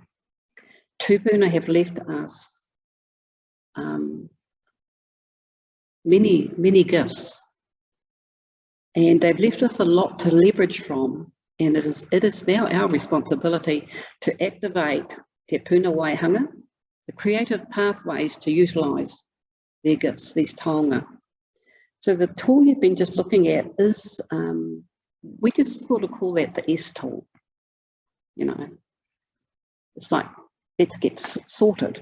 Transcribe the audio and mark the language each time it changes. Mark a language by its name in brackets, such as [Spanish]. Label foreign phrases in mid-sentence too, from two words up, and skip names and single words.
[English] Tupuna have left us many gifts, and they've left us a lot to leverage from, and it is now our responsibility to activate [Māori] te puna waihanga, [English] the creative pathways to utilise their gifts, these taonga. So the tool you've been just looking at is, we just sort of call that the S tool. You know, it's like, let's get sorted.